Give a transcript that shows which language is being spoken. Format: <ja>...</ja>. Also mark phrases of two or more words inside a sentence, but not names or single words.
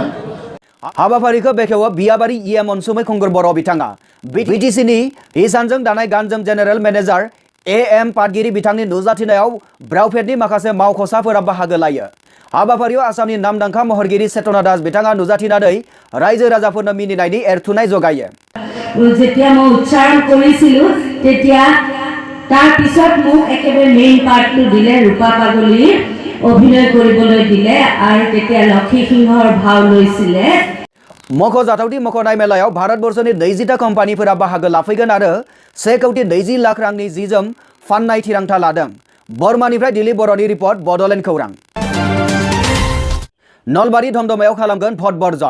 <brx>हाबाफारिखौ बेखेवो बियाबारि EM अनसुमै खुंगुर बर' बिथाङा। BTCनि हिसानजों दानाय गानजोम जेनेरेल मेनेजार AM पाटगिरि बिथांनि नुजाथिनायाव ब्राउफेडनि माखासे मावख'साफोरा बाहागो लायो। हाबाफारियाव आसामनि नामदांखा महरगिरि चेतना दास बिथाङा नुजाथिनानै रायजो राजाफोरनो मिनिनायनि एरथुनाय जगायो।</brx> <as>যেতিয়া মই উচ্চাৰণ কৰিছিলো তেতিয়া তাৰ পিছত মোক একেবাৰে মেইন পাৰ্টটো দিলে, ৰূপা পাগলীৰ অভিনয় কৰিবলৈ দিলে আৰু তেতিয়া লক্ষী সিংহৰ ভাও লৈছিলে।</as> <brx>मख'जाथावदि मख'नाय मेलायाव भारतबर्षनि 20टा कम्पानिफोरा बाहागो लाफैगोन आरो 1,20 लाख रांनि जि जोम फाननाय थिरांथा लादों। बर्मानिफ्राय दिलीप बर'नि रिपर्ट बड'लेण्ड खौरां। नलबारि धमधमायाव खालामगोन भट बर्जन।</brx>